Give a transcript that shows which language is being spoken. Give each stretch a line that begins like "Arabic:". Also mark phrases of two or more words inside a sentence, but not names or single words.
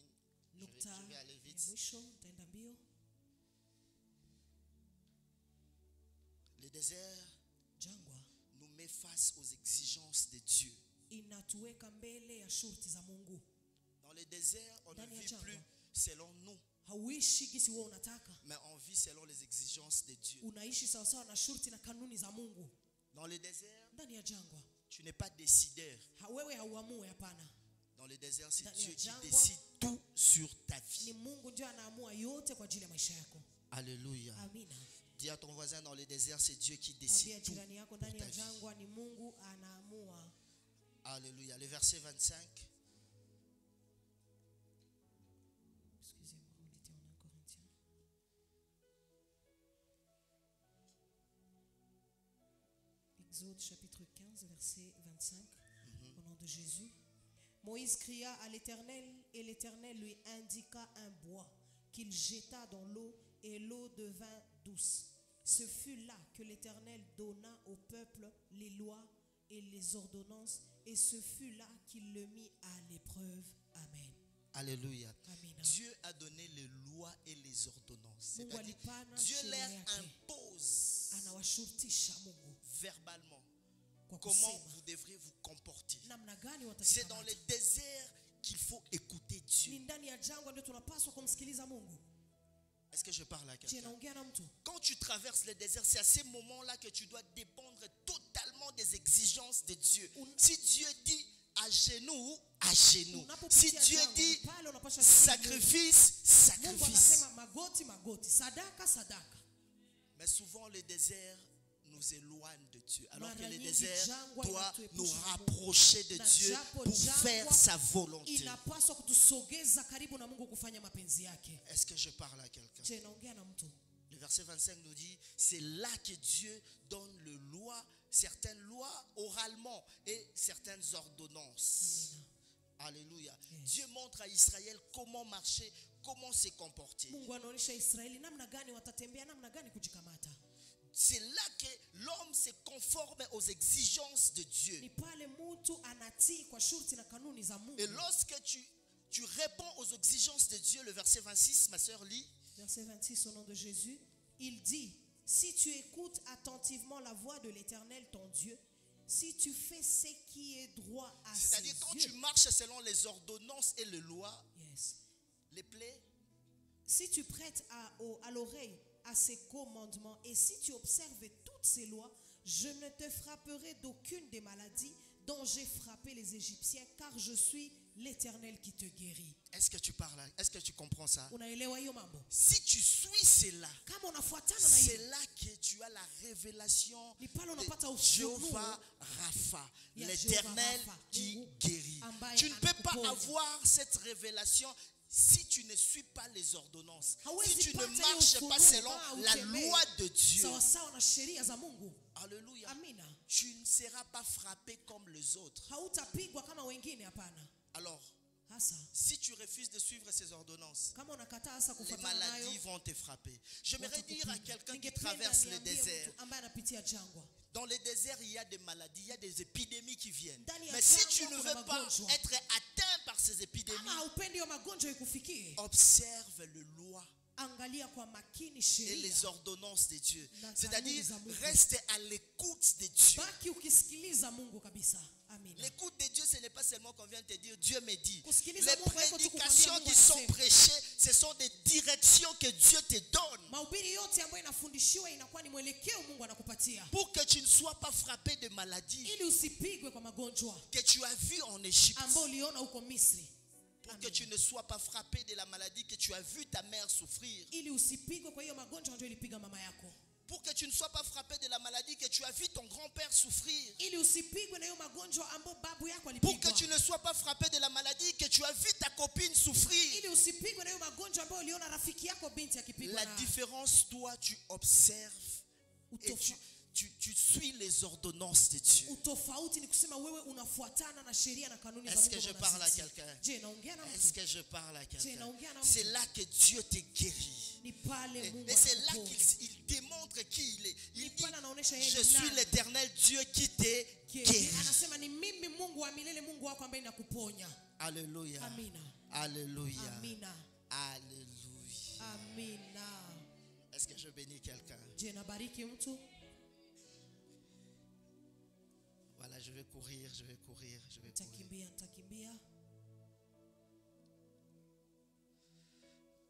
French: Je vais aller vite. Le désert nous met face aux exigences de Dieu. Dans le désert, on ne vit plus selon nous,
Swahili: hauishi gisi wewe unataka,
French: mais on vit selon les exigences de Dieu.
Swahili: unaishi sawa sawa na shurti na kanuni za Mungu.
French: Dans le désert,
Swahili: Ndani ya jangwa
French: tu n'es pas décideur.
Swahili: wewe hauamui, hapana.
French: Dans le désert, c'est
Swahili: Ndani ya
French: Dieu qui
Swahili: jangwa,
French: décide tout sur ta vie.
Swahili: ni Mungu ndio anaamua yote kwa ajili ya maisha yako.
French: Alléluia.
Swahili: Amina.
French: Dis à ton voisin, dans le désert, c'est Dieu qui décide
Swahili: Ambia
French: tout
Swahili: jirani yako,
French: pour
Swahili: ndani
French: ta
Swahili: ya
French: vie.
Swahili: jangwa ni Mungu anaamua.
French: Alléluia. Le verset 25. Excusez-moi, on était en 1 Corinthiens. Exode chapitre 15, verset 25. Au nom de Jésus. Moïse cria à l'Éternel et l'Éternel lui indiqua un bois qu'il jeta dans l'eau et l'eau devint douce. Ce fut là que l'Éternel donna au peuple les lois et les ordonnances, et ce fut là qu'il le mit à l'épreuve. Amen. Alléluia.
Swahili: Amina.
French: Dieu a donné les lois et les ordonnances.
Swahili: Mungu
French: C'est-à-dire,
Swahili: alipana
French: Dieu
Swahili: sheria
French: leur
Swahili: yake.
French: impose
Swahili: Anawashurutisha Mungu
French: verbalement
Swahili: kwa
French: comment
Swahili: kusema
French: vous devrez vous comporter.
Swahili: namna gani
French: C'est dans
Swahili: watakamata.
French: le désert qu'il faut écouter
Swahili: Ni
French: Dieu.
Swahili: ndani ya jangwa ndio tunapaswa kumsikiliza Mungu.
French: Est-ce que je parle à
Swahili: Je
French: quelqu'un?
Swahili: naongea na mtu.
French: Quand tu traverses le désert, c'est à ces moments-là que tu dois dépendre totalement des exigences de Dieu. Si Dieu dit à genoux, à genoux. Si Dieu dit sacrifice,
Swahili: Mungu
French: sacrifice.
Swahili: anasema magoti magoti, sadaka sadaka.
French: Mais souvent le désert nous éloigne de Dieu. Alors que
Swahili: Mara
French: le
Swahili: nyingi
French: désert
Swahili: jangwa
French: doit
Swahili: inatuepusha
French: nous
Swahili: na Mungu.
French: rapprocher de
Swahili: Na
French: Dieu
Swahili: japo
French: pour
Swahili: jangwa
French: faire sa volonté.
Swahili: inapaswa kutusogeza karibu na Mungu kufanya mapenzi yake.
French: Est-ce que je parle à quelqu'un?
Swahili: Je naongea na mtu.
French: Le verset 25 nous dit, c'est là que Dieu donne le loi, certaines lois oralement et certaines ordonnances.
Swahili: Amina.
French: Alléluia. Yes. Dieu montre à Israël comment marcher, comment se comporter.
Swahili: Mungu anaonyesha Israeli namna gani watatembea, namna gani kujikamata.
French: C'est là que l'homme se conforme aux exigences de Dieu.
Swahili: Ni pale mtu anatii kwa shurti na kanuni za Mungu.
French: Et lorsque tu réponds aux exigences de Dieu, le verset 26, ma soeur lit. Verset 26 au nom de Jésus, il dit, si tu écoutes attentivement la voix de l'Éternel ton Dieu, si tu fais ce qui est droit à ses C'est-à-dire quand tu yeux, marches selon les ordonnances et les lois, yes. les plaies, Si tu prêtes à l'oreille à ses commandements et si tu observes toutes ces lois, je ne te frapperai d'aucune des maladies dont j'ai frappé les Égyptiens, car je suis l'Éternel qui te guérit. est-ce que tu parles? Est-ce que tu comprends ça?
Swahili: Unaelewa hiyo mambo?
French: Si tu suis cela,
Swahili: Kama unafuatana na
French: c'est
Swahili: hiyo,
French: là que tu as la révélation
Swahili: ni pale
French: de
Swahili: unapata ufunuo
French: Jéhovah Rapha,
Swahili: ya l'Éternel Jéhovah Rapha,
French: qui
Swahili: Mungu
French: guérit.
Swahili: ambaye
French: Tu ne peux pas
Swahili: anakuponya.
French: avoir cette révélation si tu ne suis pas les ordonnances.
Swahili: Hawezi
French: Si tu ne
Swahili: pata hiyo
French: marches pas
Swahili: ufunuo
French: selon
Swahili: kama
French: la
Swahili: utembee
French: loi de Dieu.
Swahili: sawa sawa na sheria za Mungu.
French: Alléluia.
Swahili: Amina.
French: Tu ne seras pas frappé comme les autres.
Swahili: Hautapigwa kama wengine, hapana.
French: Alors,
Swahili: Hasa
French: si tu refuses de suivre ces ordonnances,
Swahili: kama unakataa hasa
French: les
Swahili: kufuatana nayo,
French: maladies vont te frapper. J'aimerais dire à quelqu'un qui
Swahili: ningependa
French: traverse le
Swahili: niambie
French: désert.
Swahili: mtu ambaye anapitia jangwa.
French: Dans le désert, il y a des maladies, il y a des épidémies qui viennent.
Swahili: Ndani ya
French: Mais si
Swahili: jangwa
French: tu ne
Swahili: kuna
French: veux pas
Swahili: magonjwa.
French: être atteint par ces épidémies,
Swahili: Kama haupendi hiyo magonjwa ikufikie,
French: observe les lois
Swahili: angalia kwa makini
French: et
Swahili: sheria.
French: les ordonnances de Dieu.
Swahili: Na
French: C'est-à-dire,
Swahili: kanuni za Mungu.
French: reste à l'écoute de Dieu.
Swahili: Baki ukisikiliza Mungu kabisa. Amina.
French: L'écoute de Dieu, ce n'est pas seulement qu'on vient te dire Dieu me dit.
Swahili: Kusikiliza
French: Les
Swahili: Mungu haiko tu
French: prédications
Swahili: kukwambia
French: qui
Swahili: Mungu
French: sont
Swahili: anasema.
French: prêchées, ce sont des directions que Dieu te donne
Swahili: Mahubiri yote ambayo inafundishiwa inakuwa ni mwelekeo Mungu anakupatia,
French: pour que tu ne sois pas frappé de maladies
Swahili: ili usipigwe kwa magonjwa
French: que tu as vues en Égypte.
Swahili: ambayo uliona huko Misri.
French: Pour que tu ne sois pas frappé de la maladie que tu as vu ta mère souffrir.
Swahili: Ili usipigwe kwa hiyo magonjwa ndio ilipiga mama yako.
French: Pour que tu ne sois pas frappé de la maladie que tu as vu ton grand-père souffrir.
Swahili: Ili usipigwe na hiyo magonjwa ambayo babu yako
French: Pour
Swahili: alipigwa.
French: que tu ne sois pas frappé de la maladie que tu as vu ta copine souffrir.
Swahili: Ili usipigwe na hiyo magonjwa ambayo uliona rafiki yako binti akipigwa
French: La
Swahili: na.
French: différence, toi, tu observes et tu suis les ordonnances de Dieu.
Swahili: Utofauti ni kusema wewe unafuatana na sheria na kanuni za
French: Est-ce
Swahili: Mungu.
French: que je
Swahili: na
French: parle à
Swahili: unazitii.
French: quelqu'un?
Swahili: Je, naongea na
French: Est-ce
Swahili: mtu.
French: que je parle à quelqu'un?
Swahili: naongea na
French: C'est
Swahili: mtu.
French: là que Dieu te guérit.
Swahili: Ni pale Mungu
French: Et c'est là
Swahili: anakuponya.
French: qu'il démontre qui il est. Il
Swahili: Ni
French: dit,
Swahili: pale anaonesha yeye
French: je
Swahili: ni
French: suis
Swahili: nani.
French: l'Éternel Dieu qui te guérit.
Swahili: Anasema ni mimi Mungu wa milele, Mungu wako ambaye nakuponya.
French: Alléluia.
Swahili: Amina.
French: Alléluia.
Swahili: Amina.
French: Alléluia.
Swahili: Amina.
French: Est-ce que je bénis quelqu'un?
Swahili: Je, nabariki mtu.
French: Voilà, je vais courir, je vais courir, je vais courir.
Swahili: Nitakimbia.